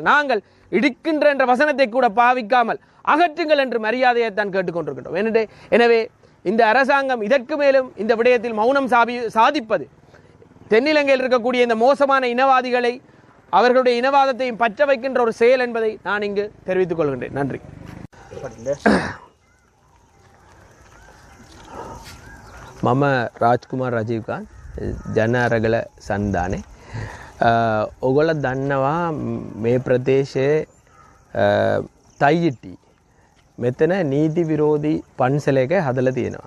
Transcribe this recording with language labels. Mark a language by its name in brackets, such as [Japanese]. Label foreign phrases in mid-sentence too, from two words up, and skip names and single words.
[Tamil] நாங்கள் இடிக்கின்ற என்ற வசனத்தை கூட பாவிக்காமல் அகற்றுங்கள் என்று மரியாதையைத்தான் கேட்டுக்கொண்டிருக்கின்றோம். எனவே இந்த அரசாங்கம் இதற்கு மேலும் இந்த விடயத்தில் மௌனம் சாதிப்பது தென்னிலங்கையில் இருக்கக்கூடிய இந்த மோசமான இனவாதிகளை அவர்களுடைய இனவாதத்தையும் பற்ற வைக்கின்ற ஒரு செயல் என்பதை நான் இங்கு தெரிவித்துக் கொள்கின்றேன். நன்றி. [Sinhala] මම රාජ්කුමාර් රජීව්කාන් ජනඅරගල සන්ධානේ. ඔගොල්ලෝ දන්නවා මේ ප්‍රදේශයේ තයියිටි මෙතන නීති විරෝධී පන්සලයක හදලා තියෙනවා.